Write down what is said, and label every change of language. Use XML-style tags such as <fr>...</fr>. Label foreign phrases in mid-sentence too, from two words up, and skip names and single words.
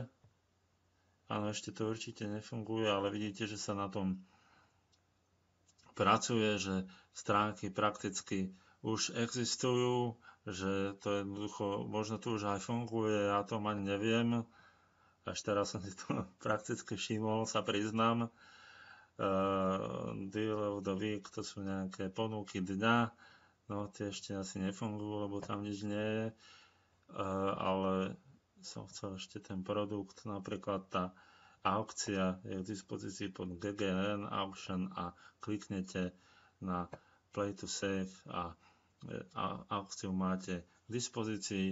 <sk>Áno, ešte to určite nefunguje, ale vidíte, že sa na tom pracuje, že stránky prakticky už existujú, že to jednoducho, možno tu už aj funguje, ja to ani neviem. Až teraz som si to prakticky všimol, sa priznám.</sk> <en>Deal of the week,</en> <sk>to sú nejaké ponuky dňa, no tie ešte asi nefungujú, lebo tam nič nie je, ale som chcel ešte ten produkt, napríklad tá aukcia je k dispozícii pod GGN Auction a kliknete na</sk> <en>Play to Save</en> <sk>a aukciu máte k dispozícii.</sk>